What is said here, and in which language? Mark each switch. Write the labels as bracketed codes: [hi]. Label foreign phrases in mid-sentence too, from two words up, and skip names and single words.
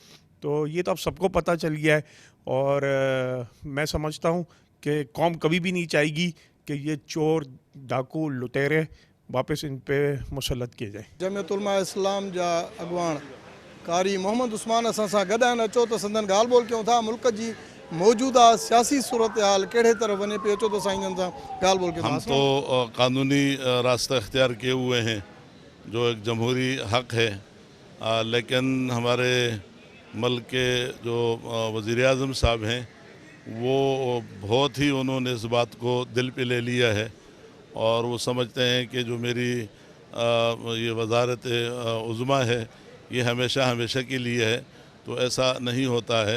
[ur] تو یہ تو اب سب کو پتہ چل گیا ہے، اور میں سمجھتا ہوں کہ قوم کبھی بھی نہیں چاہے گی کہ یہ چور ڈاکو لٹیرے واپس ان پہ مسلط کیے جائیں۔ [sd] جمعیت علماء اسلام جا اگوان قاری محمد عثمان اساں سا گڈ آہن، اچو تو سندن ॻाल्हि ॿोल कयूं था ملک جی موجودہ سیاسی صورتحال کہڑے طرف ونے پی، اچو تو سائیں جن سا ॻाल्हि ॿोल ہم کयूं [ur] تو قانونی راستہ اختیار کیے ہوئے ہیں جو ایک جمہوری حق ہے، لیکن ہمارے ملک کے جو وزیر اعظم صاحب ہیں وہ بہت ہی انہوں نے اس بات کو دل پہ لے لیا ہے، اور وہ سمجھتے ہیں کہ جو میری یہ وزارت عظمیٰ ہے یہ ہمیشہ کے لیے ہے، تو ایسا نہیں ہوتا ہے۔